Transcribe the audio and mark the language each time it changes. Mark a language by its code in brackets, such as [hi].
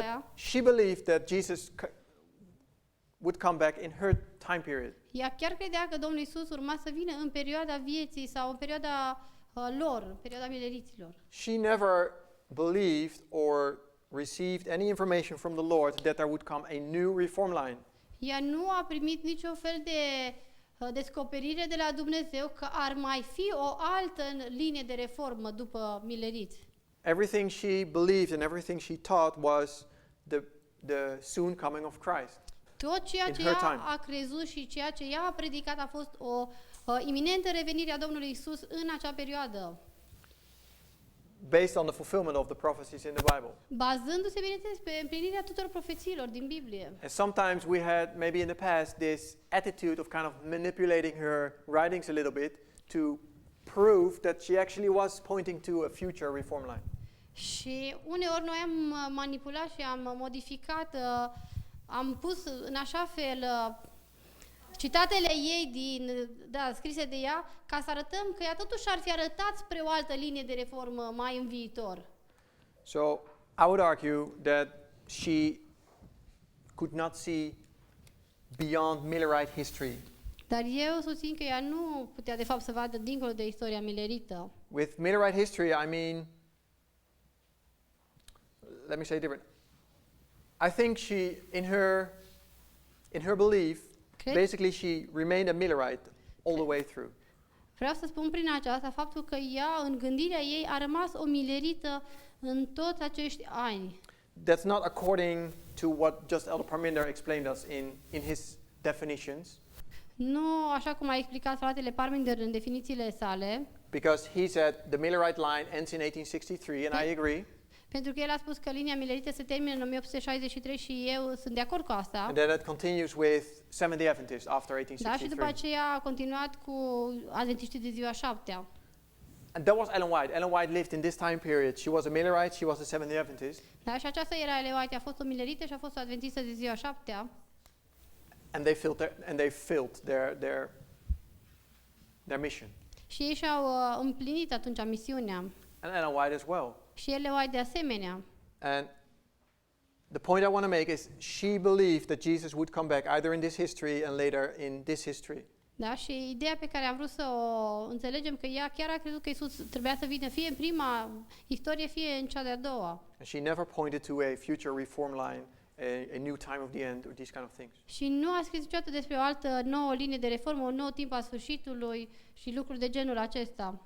[en] that she believed that Jesus would come back in her time period. [ro] ea chiar credea că Domnul Iisus urma să vină în perioada vieții sau în perioada lor, în perioada mileriților. [en] She never believed or received any information from the Lord that there would come a new reform line. [ro] Ea nu a primit niciun fel de descoperire de la Dumnezeu că ar mai fi o altă linie de reformă după mileriți. [en] Everything she believed and everything she taught was the soon coming of Christ. [ro] Tot ceea [en] In [ro] ce [en] her [ro] ea [en] time. [ro] a crezut și ceea ce ea a predicat a fost o iminentă revenire a Domnului Isus în acea perioadă, [en] Based on the fulfillment of the prophecies in the Bible. [ro] bazându-se, bineînțeles, pe împlinirea tuturor profețiilor din Biblie. [en] And sometimes we had, maybe in the past, this attitude of kind of manipulating her writings a little bit to prove that she actually was pointing to a future reform line. [ro] Și uneori noi am manipulat și am modificat, am pus în așa fel citatele ei scrise de ea, ca să arătăm că ea totuși ar fi arătat spre o altă linie de reformă mai în viitor. [en] So I would argue that she could not see beyond Millerite history. [ro] Dar eu susțin că ea nu putea de fapt să vadă dincolo de istoria milerită. [en] With Millerite history, I mean, let me say it different. I think she, in her belief, basically she remained a Millerite all the way through. [ro] Vreau să spun prin aceasta faptul că ea, în gândirea ei, a rămas o milerită în toți acești ani. [en] That's not according to what just Elder Parminder explained us in his definitions. [ro] Nu așa cum a explicat fratele Parminder în definițiile sale, [en] Because he said the Millerite line ends in 1863, and I agree. [ro] pentru că el a spus că linia milerită se termină în 1863 și eu sunt de acord cu asta. [en] And then it continues with Seventh-day Adventists after [ro] Da, și după [en] 1863. [ro] aceea a continuat cu adventiștii de ziua 7-a. [en] And that was Ellen White. Ellen White lived in this time period. She was a Millerite, she was a Seventh-day Adventist. [ro] Da, și aceasta era Ellen White, a fost o milerită și a fost o adventistă de ziua 7-a. [en] And they filled their mission. [ro] Și ei și-au împlinit atunci misiunea. [en] And Ellen White as well. [ro] Și Ellen White de asemenea. [en] And the point I want to make is she believed that Jesus would come back either in this history and later in this history. [ro] Da, și ideea pe care am vrut să o înțelegem că ea chiar a crezut că Iisus trebuia să vină fie în prima istorie, fie în cea de-a doua. [en] And she never pointed to a future reform line, a new time of the end or these kind of things. [ro] Și nu a scris niciodată despre o altă nouă linie de reformă, un nou timp al sfârșitului și lucruri de genul acesta.